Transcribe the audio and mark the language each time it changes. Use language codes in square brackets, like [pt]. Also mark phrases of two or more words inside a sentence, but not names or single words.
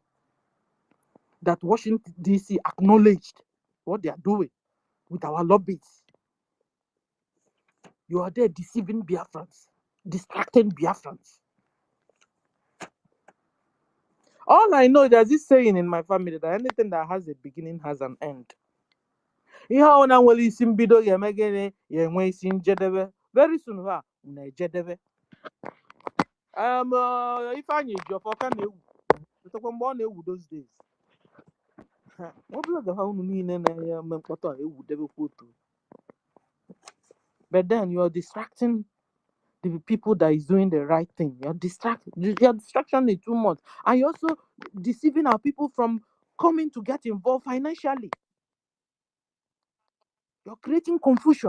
[en] That Washington DC acknowledged what they are doing with our lobbies. You are there deceiving Biafrans, distracting Biafrans. All I know, there's this saying in my family that anything that has a beginning has an end. [ig] Ihe ọ na nwere isi mbido ga-eme gịnị ya enwe isi njedebe. [en] Very soon [ig] ha na-ejedebe. Ifeanyị Ejiofor ka na-ewu etekwa mgbe ọ na-ewu [en] those days. [ig] Ọ bụla ga ha unu niile na-eme mkpọtụ a ewudebekwa otu. [en] But then you're distracting the people that is doing the right thing. Your distraction is too much. And you're also deceiving our people from coming to get involved financially. You're creating confusion.